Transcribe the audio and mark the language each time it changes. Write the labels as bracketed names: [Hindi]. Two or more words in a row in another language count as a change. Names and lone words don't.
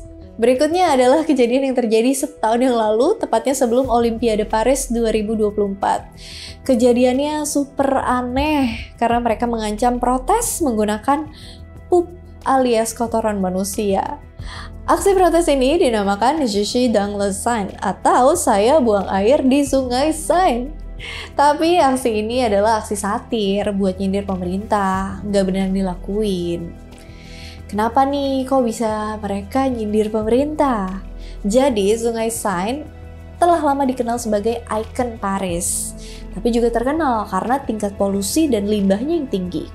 [Indonesian] Berikutnya adalah kejadian yang terjadi setahun yang lalu, tepatnya sebelum Olimpiade Paris 2024. Kejadiannya super aneh karena mereka mengancam protes menggunakan pup alias kotoran manusia. Aksi protes ini dinamakan [French] Je suis dans le Seine [Indonesian] atau saya buang air di sungai Seine. Tapi aksi ini adalah aksi satir buat nyindir pemerintah, nggak benar dilakuin. Kenapa nih kok bisa mereka nyindir pemerintah? Jadi sungai Seine telah lama dikenal sebagai ikon Paris, tapi juga terkenal karena tingkat polusi dan limbahnya yang tinggi.